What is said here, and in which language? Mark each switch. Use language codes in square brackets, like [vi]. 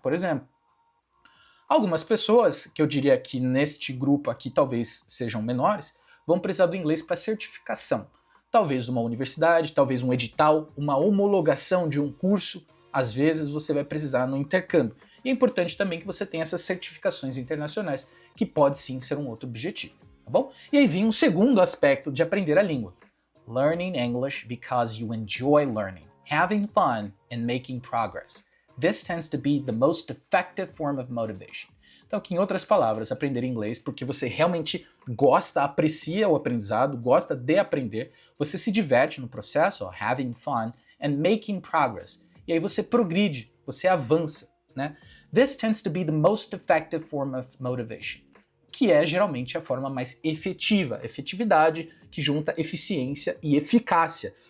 [pt] Por exemplo, algumas pessoas, que eu diria que neste grupo aqui talvez sejam menores, vão precisar do inglês para certificação. Talvez uma universidade, talvez um edital, uma homologação de um curso, às vezes você vai precisar no intercâmbio. E é importante também que você tenha essas certificações internacionais, que pode sim ser um outro objetivo, tá bom? E aí vem um segundo aspecto de aprender a língua. [en] Learning English because you enjoy learning, having fun and making progress. This tends to be the most effective form of motivation. [pt] Então, que em outras palavras, aprender inglês porque você realmente gosta, aprecia o aprendizado, gosta de aprender, você se diverte no processo, [en] having fun, and making progress. [pt] E aí você progride, você avança, né? [en] This tends to be the most effective form of motivation, [pt] que é geralmente a forma mais efetiva, efetividade que junta eficiência e eficácia.